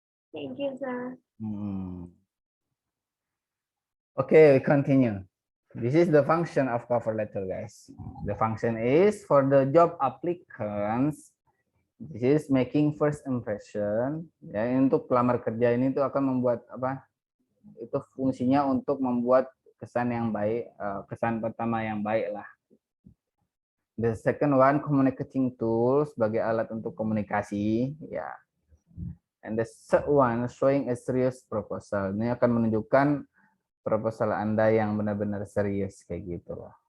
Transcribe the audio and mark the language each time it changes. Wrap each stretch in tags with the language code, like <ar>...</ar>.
<en>Thank you, sir. Okay, we continue. This is the function of cover letter, guys. The function is for the job applicants. This is making first impression.</en> <id>Ya, untuk pelamar kerja ini tuh akan membuat apa? Itu fungsinya untuk membuat kesan yang baik, kesan pertama yang baik lah.</id> <en>The second one, communicating tools</en> <id>sebagai alat untuk komunikasi,</id> <en>ya. And the third one, showing a serious proposal.</en> <id>Ini akan menunjukkan proposal Anda yang benar-benar serius kayak gitu.</id>